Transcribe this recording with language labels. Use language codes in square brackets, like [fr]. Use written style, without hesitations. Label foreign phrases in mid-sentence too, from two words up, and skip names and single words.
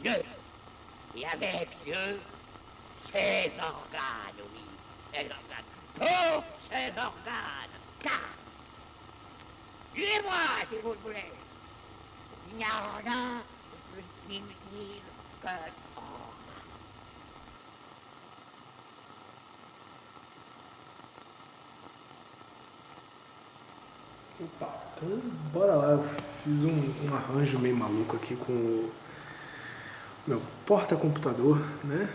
[fr] Dieu, et avec Dieu, ses organes, oui, ses organes, tous ses organes, car, tuez-moi si vous le voulez, il n'y a rien de plus inutile que l'organe. [pt] Opa, então bora lá, eu fiz um arranjo meio maluco aqui com o meu porta-computador, né?